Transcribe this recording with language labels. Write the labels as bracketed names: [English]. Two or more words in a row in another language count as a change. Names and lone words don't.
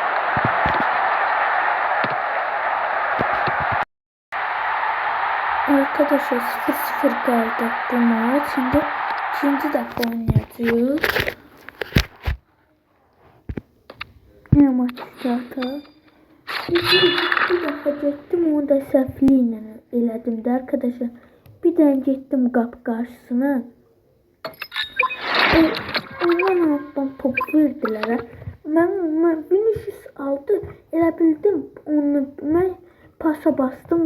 [Turkish] Arkadaşlar 0-0 kaldı bu maç. Şimdi ikinci dakika oynayacağız. Ne maç zaten? [Azerbaijani] Bir defa getdim onu da səhvliklə elədim də arkadaşlar. Bir dənə getdim qapı qarşısına. Ondan altdan top verdilər. Mən Vinicius aldı. Elə bildim onu mən pasa bastım.